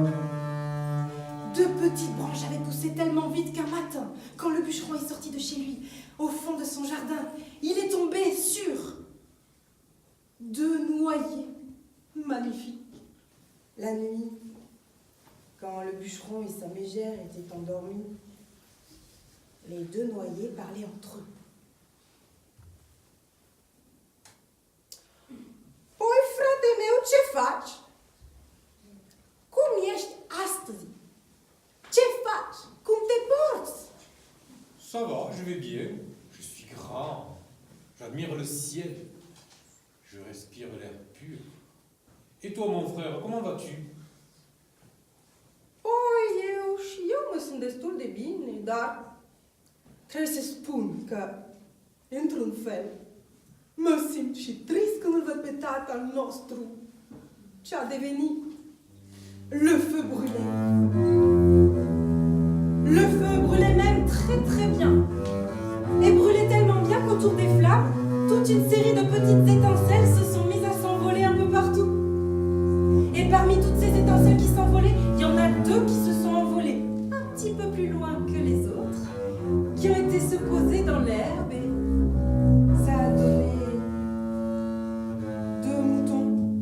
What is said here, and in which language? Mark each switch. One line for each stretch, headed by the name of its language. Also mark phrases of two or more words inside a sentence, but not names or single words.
French: 2 petites branches avaient poussé tellement vite qu'un matin, quand le bûcheron est sorti de chez lui, au fond de son jardin, il est tombé sur 2 noyers magnifiques. La nuit, quand le bûcheron et sa mégère étaient endormis, les 2 noyers parlaient entre eux.
Romanian: Oi, frate meu, ce faci? Cum ești astăzi? Ce faci? Cum te porți?
French: Ça va, je vais bien. Je suis grand. J'admire le ciel. Je respire l'air pur. Et toi, mon frère, comment vas-tu?
Romanian: Eu mă sunt destul de bine, dar trebuie să spun că, într-un fel, mă simt și trist când îl văd pe tatăl nostru, ce a devenit
French: le feu brûlé. Le feu brûlait même très très bien. Et brûlait tellement bien qu'autour des flammes, toute une série de petites étincelles se sont mises à s'envoler un peu partout. Et parmi toutes ces étincelles qui s'envolaient, il y en a 2 qui se sont envolées un petit peu plus loin que les autres, qui ont été se poser dans l'herbe et ça a donné 2 moutons.